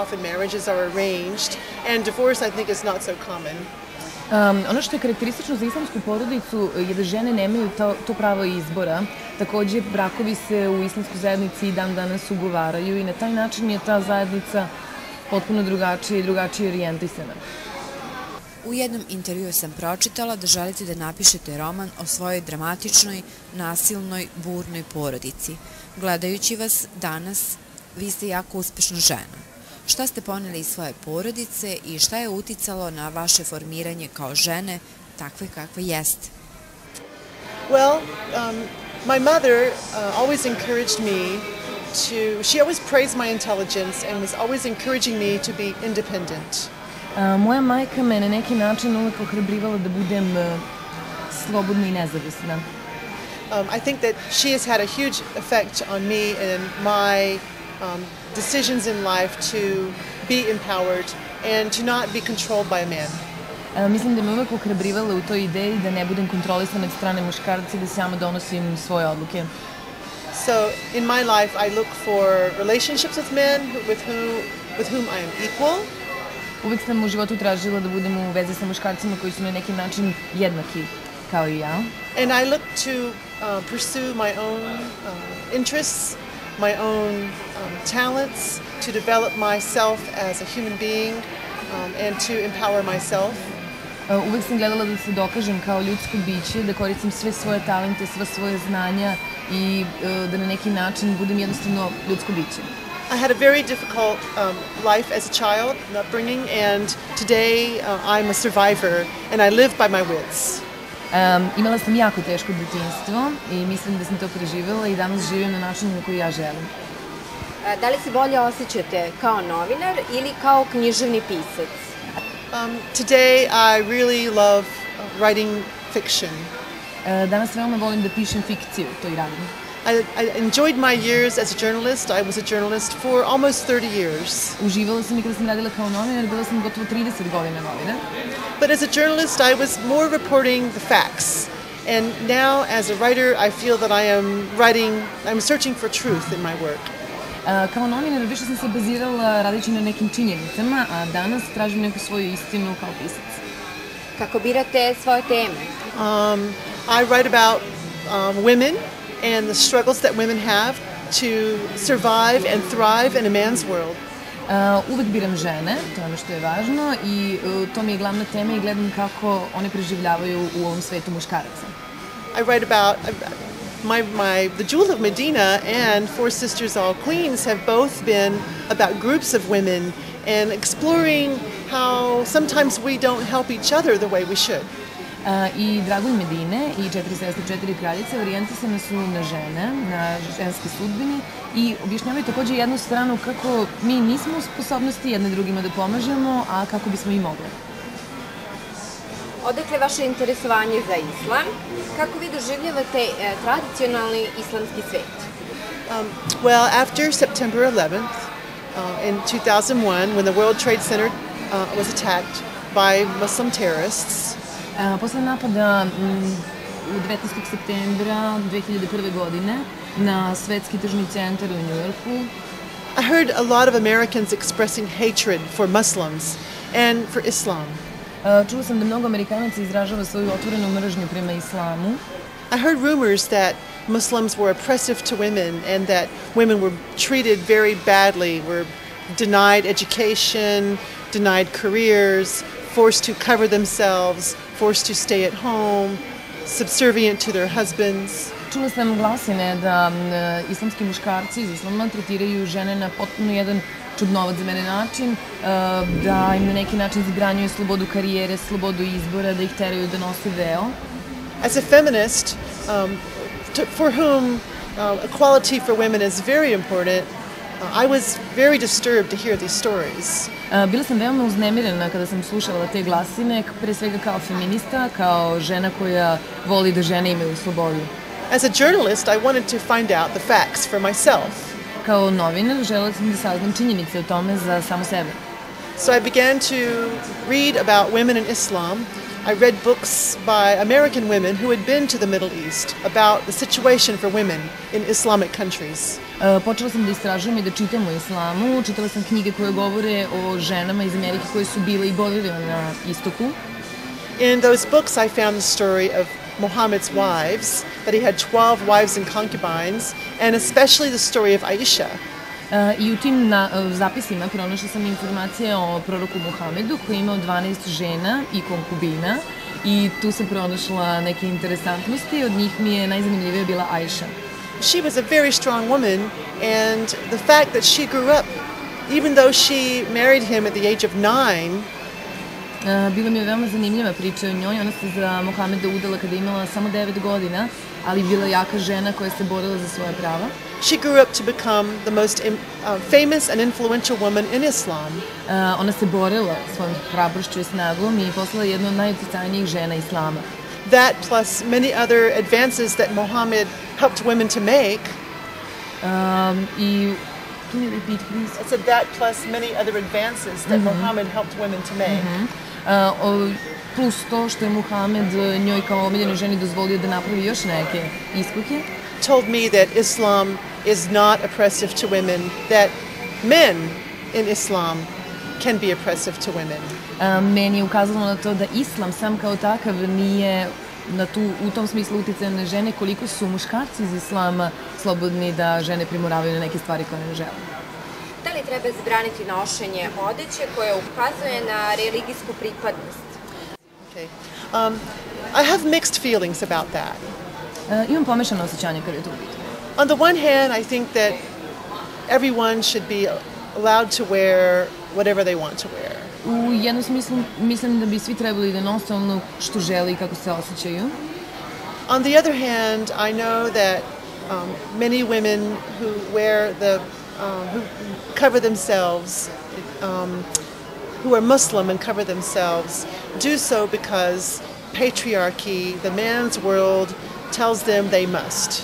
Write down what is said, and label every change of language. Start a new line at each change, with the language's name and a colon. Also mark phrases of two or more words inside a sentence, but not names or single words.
English: Often marriages are arranged, and divorce, I think, is not so common.
Serbian: Ono što je karakteristično za islamsku porodicu je da žene nemaju to pravo izbora. Takođe, brakovi se u islamskoj zajednici i dan danas ugovaraju i na taj način je ta zajednica potpuno drugačije i drugačije orijentisana. U jednom intervjuu sam pročitala da želite da napišete roman o svojoj dramatičnoj, nasilnoj, burnoj porodici. Gledajući vas danas, vi ste jako uspešna žena. Šta ste poneli iz svoje porodice i šta je uticalo na vaše formiranje kao žene, takve kakve jeste?
English: Well, my mother always encouraged me she always praised my intelligence and was always encouraging me to be independent.
Serbian: Moja majka me na neki način uvek ohrabrivala da budem slobodna i nezavisna.
English: I think that she has had a huge effect on me and my decisions in life to be empowered and to not be controlled by a man.
Serbian: Mislim da me uvek ohrabrivala u toj ideji da ne budem kontrolisana od strane muškarca i da sama donosim svoje odluke.
English: So in my life I look for relationships with men with whom I am equal.
Serbian: Uvek sam u životu tražila da budem u vezi sa muškarcima koji su na neki način jednaki kao i ja.
English: And I look to pursue my own interests, my own talents, to develop myself as a human being and to empower myself.
Serbian: Uvek sam gledala da se dokažem kao ljudsko biće, da koristim sve svoje talente, sva svoje znanja i da na neki način budem jednostavno ljudsko biće.
English: I had a very difficult life as a child, upbringing, and today I'm a survivor and I live by my wits.
Serbian: Imala sam jako teško detinjstvo i mislim da sam to preživjela i danas živim na način na koji ja želim. Da li se bolje osjećate kao novinar ili kao književni pisac?
English: Today I really love writing fiction.
Serbian: Danas veoma volim da pišem fikciju, to i radim.
English: I enjoyed my years as a journalist. I was a journalist for almost 30 years.
Serbian: Uživala sam i kada sam radila kao novinar, bila sam gotovo 30 godina novinar.
English: But as a journalist, I was more reporting the facts. And now, as a writer, I feel that I'm searching for truth in my work.
Serbian: Kao novinar više sam se bazirala radeći na nekim činjenicama, a danas tražim neku svoju istinu kao pisac. Kako birate svoje teme?
English: I write about women and the struggles that women have to survive and thrive in a man's world.
Serbian: Uvek biram žene, to je ono što je važno i to mi je glavna tema i gledam kako one preživljavaju u ovom svetu muškaraca.
English: I write about the Jewel of Medina and Four Sisters All Queens have both been about groups of women and exploring how sometimes we don't help each other the way we should.
Serbian: I Dragulj Medine i Četiri sestre, četiri kraljice orijentisane su na žene, na ženske sudbine i objašnjavaju takođe jednu stranu kako mi nismo u sposobnosti jedne drugima da pomažemo, a kako bismo i mogli. Odakle vaše interesovanje za islam? Kako vi doživljavate tradicionalni islamski svet?
English: Well, after September 11th, in 2001, when the World Trade Center was attacked by Muslim terrorists,
Serbian: posle napada 19. septembra 2001. godine na svetski tržni centar u Njujorku,
English: I heard a lot of Americans expressing hatred for Muslims and for Islam.
Serbian: Čula sam da mnogo Amerikanaca izražava svoju otvorenu mržnju prema islamu.
English: I heard rumors that Muslims were oppressive to women and that women were treated very badly, were denied education, denied careers, forced to cover themselves, forced to stay at home, subservient to their husbands.
Serbian: Čula sam glasine da islamski muškarci iz islama tretiraju žene na potpuno jedan čudnovat za mene način, da im na neki način zabranjuju slobodu karijere, slobodu izbora, da ih teraju da nose veo.
English: As a feminist, for whom equality for women is very important, I was very disturbed to hear these stories.
Serbian: Bila sam veoma uznemirena kada sam slušala te glasine, pre svega kao feminista, kao žena koja voli da žene imaju slobodu.
English: As a journalist, I wanted to find out the facts for myself.
Serbian: Kao novinar želela sam da saznam činjenice o tome za samo sebe.
English: So I began to read about women in Islam. I read books by American women who had been to the Middle East about the situation for women in Islamic countries.
Serbian: Počela sam da istražujem i da čitam o islamu, čitala sam knjige koje govore o ženama iz Amerike koje su bile i boravile na istoku.
English: In those books I found the story of Muhammad's wives, that he had 12 wives and concubines, and especially the story of Aisha.
Serbian: I u tim zapisima pronašla sam informacije o proroku Muhamedu koji je imao 12 žena i konkubina i tu sam pronašla neke interesantnosti, od njih mi je najzanimljivija bila Aisha.
English: She was a very strong woman, and the fact that she grew up, even though she married him at the age of 9,
Serbian: bila mi je veoma zanimljiva priča o njoj. Ona se za Muhameda udala kada je imala samo 9 godina, ali bila jaka žena koja se borila za svoje prava.
English: she grew up to become the most famous and influential woman in Islam.
Serbian: Ona se borila svojom hrabrošću i snagom i postala jedna od najuticajnijih žena Islama.
English: That plus many other advances that Muhammad helped women to make. Can you repeat, please? I said that plus many other advances that Muhammad helped women to make.
Serbian: Plus to što je Muhammed njoj kao omiljenoj ženi dozvolio da napravi još neke iskoke.
English: Told me that Islam is not oppressive to women, that men in Islam can be oppressive to women.
Serbian: Meni je ukazalo na to da Islam sam kao takav nije u tom smislu uticajan na žene, koliko su muškarci iz Islama slobodni da žene primoravaju na neke stvari koje ne žele. Da li treba zabraniti nošenje odeće koja ukazuje na religijsku pripadnost?
English: Okay. I have mixed feelings about that.
Serbian: Imam pomešano osjećanje kada je to u pitanju.
English: On the one hand, I think that everyone should be allowed to wear whatever they want to wear.
Serbian: U jednom smislu mislim da bi svi trebali da nose ono što žele i kako se osjećaju.
English: On the other hand, I know that many women who wear who cover themselves, who are Muslim and cover themselves, do so because patriarchy, the man's world, tells them they must.